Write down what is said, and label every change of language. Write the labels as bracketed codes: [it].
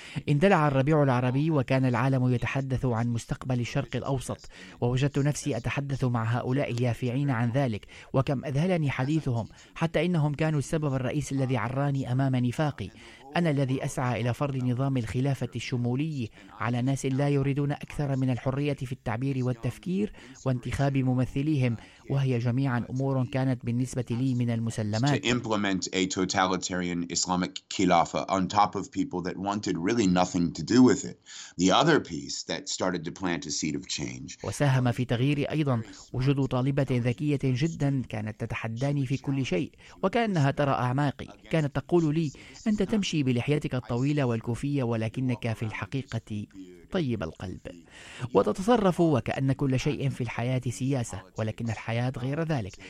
[ar] اندلع الربيع العربي وكان العالم يتحدث عن مستقبل الشرق الأوسط، ووجدت نفسي أتحدث مع هؤلاء اليافعين عن ذلك، وكم أذهلني حديثهم حتى إنهم كانوا السبب الرئيسي الذي عراني أمام نفاقي. أنا الذي أسعى إلى فرض نظام الخلافة الشمولي على ناس لا يريدون أكثر من الحرية في التعبير والتفكير وانتخاب ممثليهم، وهي جميعا أمور كانت بالنسبة لي من المسلمات. [en] To implement a totalitarian Islamic khilafah on top of people that wanted really nothing to do with it. The other piece that started to plant a seed of change. [ar] وساهم في تغييري أيضا وجود طالبة ذكية جدا كانت تتحداني في كل شيء، وكأنها ترى أعماقي. كانت تقول لي: أنت تمشي بلحيتك الطويلة والكوفية، ولكنك في الحقيقة طيب القلب وتتصرف وكأن كل شيء في الحياة سياسة، ولكن الحياة غير ذلك.